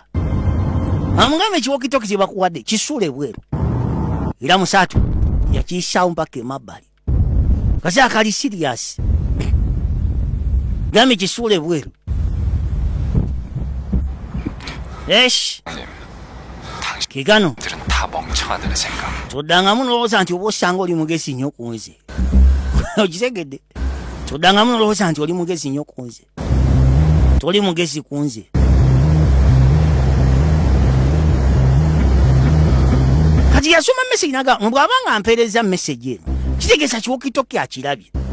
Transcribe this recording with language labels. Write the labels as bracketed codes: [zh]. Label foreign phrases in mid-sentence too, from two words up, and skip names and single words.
[lg] amugamba ekiwokitoki kye bakuwadde kisuula ebweru. era musaatu yakiyisaawo mpaka emabbali. kasi akali siriyasi gambe kisuula ebweru. eshi kigano [ko] 들은 다 멍청하다는 생각. [lg] toddangamu nolowooza nti oba osanga oli mugezi nnyo ku nze. okitegedde? toddangamu nolowooza nti oli mugezi nnyo ku nze. toli mugezi ku nze. kati yasoma meseji naga bw'abanga mpeereza meseji eno kitegeeza kiwokitoki akirabye.